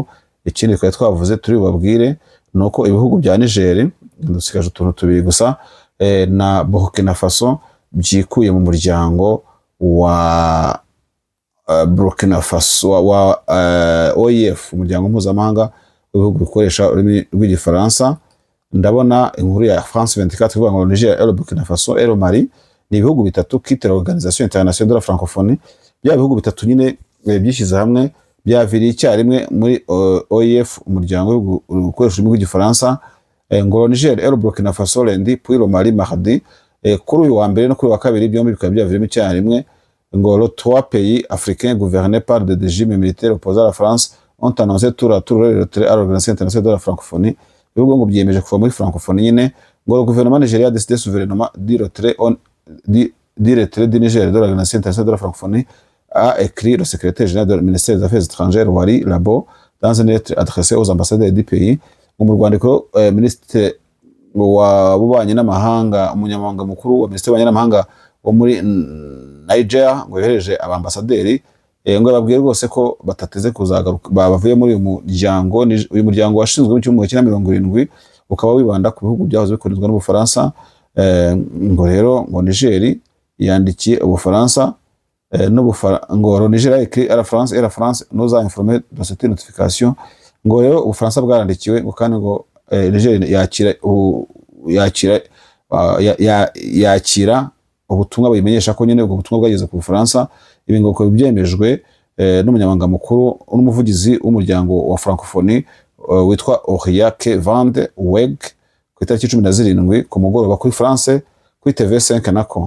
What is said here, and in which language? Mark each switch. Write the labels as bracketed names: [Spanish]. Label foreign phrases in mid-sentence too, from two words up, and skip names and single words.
[Kinyarwanda] Ikindi twari twavuze turi bubabwire nuko ibihugu bya Niger, dusigaje utuntu tubiri gusa, na Burkina Faso byikuye mu muryango wa Burkina Faso wa OIF, umuryango mpuzamahanga w'ibihugu bikoresha ururimi rw'igifaransa. Ndabona inkuru ya France 24 ivuga ngo Niger et Burkina Faso et Mali ni ibihugu bitatu [French] quitte l'Organisation Internationale de la Francophonie. [Kinyarwanda] Bya bihugu bitatu nyine byishyize hamwe byaviriye icyarimwe muri OIF, umuryango ukoresha ururimi rw'igifaransa. [French] Ngo Niger et Burkina Faso lundi puis le Mali mardi. [Kinyarwanda] Kuri uyu wa mbere no kuri wa kabiri byombi bikaba byavirimo icyarimwe. [French] Ngo les trois pays africains gouvernés par des régimes militaires opposés à la France ont annoncé tour à tour le retrait à l'Organisation internationale de la francophonie. [Kinyarwanda] Ibihugu ngo byiyemeje kuva muri francophonie nyine. [French] Ngo le gouvernement nigérien a décidé souverainement du retrait du Niger de l'Organisation internationale de la francophonie, a écrit le secrétaire général du ministère des Affaires étrangères Wari Labo dans une lettre adressée aux ambassadeurs du pays. [Kinyarwanda] Mu rwandiko ministre w'ububanyi n'amahanga, umunyamabanga mukuru wa ministère w'ububanyi n'amahanga wo muri Niger ngo yohereje abambasaderi, ngo babwiye rwose ko batateze kuzagaruka, bavuye muri uyu muryango washinzwe mu 1970 ukaba wibanda ku bihugu byahoze bikorezwa n'Ubufaransa. Ngo rero ngo Niger yandikiye Ubufaransa ngo [French] Niger a écrit à la France et la France nous a informé de cette notification. [Kinyarwanda] Ngo rero Ubufaransa bwarandikiwe ngo kandi ngo Niger yakira ubutumwa buyimenyesha ko nyine ubwo butumwa bwageze ku Bufaransa. Ibi ngo byemejwe n'umunyamabanga mukuru n'umuvugizi w'umuryango wa Francophonie witwa Aurillac Van de Weg ku itariki 17 ku mugoroba kuri France kuri TV5 nako.